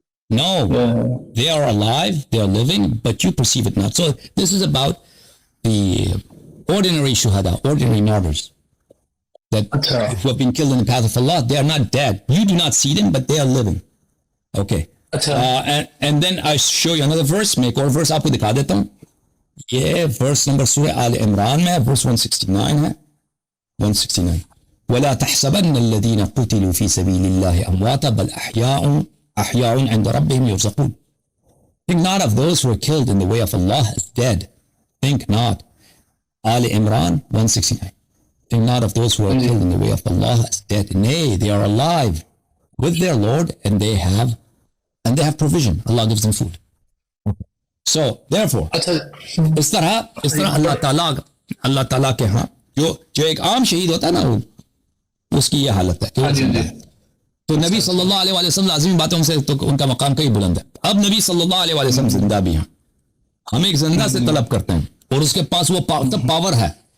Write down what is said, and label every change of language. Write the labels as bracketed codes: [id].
[en] No, they are alive, they are living, but you perceive it not. So this is about the ordinary shuhada, ordinary martyrs, that who have been killed in the path of Allah. They are not dead. You do not see them, but they are living. Okay. And then I show you another verse. [ur] میں ایک اور verse آپ کو دکھا دیتا ہوں. یہ verse number سورہ آل عمران میں ہے، verse 169 ہے. [ar] 169. وَلَا تَحْسَبَنَّ الَّذِينَ قُتِلُوا فِي سَبِيلِ اللَّهِ أَمْوَاتًا بَلْ أَحْيَاءٌ عِنْدَ رَبِّهِمْ يُرْزَقُونَ. [en] Think not of those who are killed in the way of Allah as dead. Think not. Ali Imran 169. Think not of those who are killed in the way of Allah as dead. Nay, they are alive with their Lord, and they have provision. Allah gives them food. So therefore, [ur] اچھا اس طرح اللہ تعالیٰ کے ہاں جو ایک عام شہید ہوتا ہے نا، اس کی یہ حالت ہے کہ وہ زندہ ہے. تو نبی صلی اللہ علیہ وسلم لازمی باتوں سے تو ان کا مقام کئی بلند ہے. اب نبی صلی اللہ علیہ وسلم زندہ بھی ہیں، ہم ایک زندہ سے طلب کرتے ہیں اور اس کے پاس وہ پاور ہے.